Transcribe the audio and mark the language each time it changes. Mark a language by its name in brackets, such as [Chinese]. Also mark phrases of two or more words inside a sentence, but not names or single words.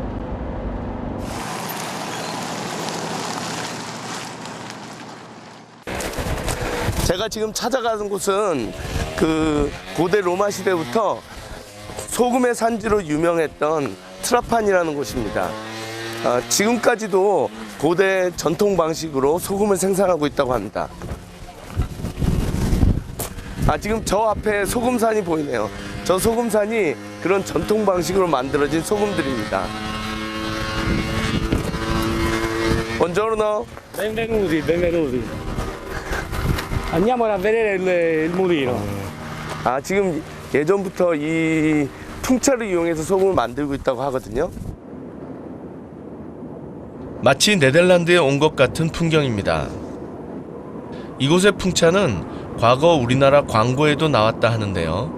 [Korean] 제가 지금 찾아가는 곳은 그 고대 로마 시대부터 소금의 산지로 유명했던 트라판이라는 곳입니다. 지금까지도 고대 전통 방식으로 소금을 생산하고 있다고 합니다. 지금 저 앞에 소금산이 보이네요. 저 소금산이 그런 전통 방식으로 만들어진 소금들입니다. [Italian] Buongiorno. Benvenuti, benvenuti. Andiamo a vedere il mulino. [Korean] 지금 예전부터 이 풍차를 이용해서 소금을 만들고 있다고 하거든요. 마치 네덜란드에 온 것 같은 풍경입니다. 이곳의 풍차는 과거 우리나라 광고에도 나왔다 하는데요.